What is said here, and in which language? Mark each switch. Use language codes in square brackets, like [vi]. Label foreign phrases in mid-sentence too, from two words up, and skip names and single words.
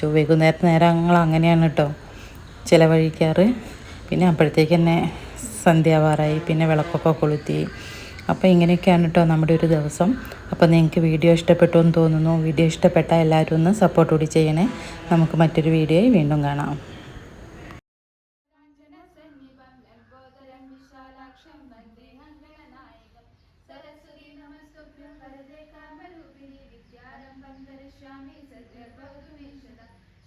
[ml] വൈകുന്നേരത്തെ നേരങ്ങൾ അങ്ങനെയാണ് കേട്ടോ ചിലവഴിക്കാറ്. പിന്നെ അപ്പോഴത്തേക്ക് തന്നെ സന്ധ്യാവാറായി, പിന്നെ വിളക്കൊക്കെ കൊളുത്തി. അപ്പോൾ ഇങ്ങനെയൊക്കെയാണ് കേട്ടോ നമ്മുടെ ഒരു ദിവസം. അപ്പോൾ നിങ്ങൾക്ക് വീഡിയോ ഇഷ്ടപ്പെട്ടു എന്ന് തോന്നുന്നു. വീഡിയോ ഇഷ്ടപ്പെട്ടാൽ എല്ലാവരും ഒന്ന് സപ്പോർട്ട് കൂടി ചെയ്യണേ. നമുക്ക് മറ്റൊരു വീഡിയോയിൽ വീണ്ടും കാണാം. [sa] सरस्वती नमस्तुभ्यं वरदे कामरूपिणी विद्यारम्भं करिष्यामि सद्गर्भवतु मे सदा।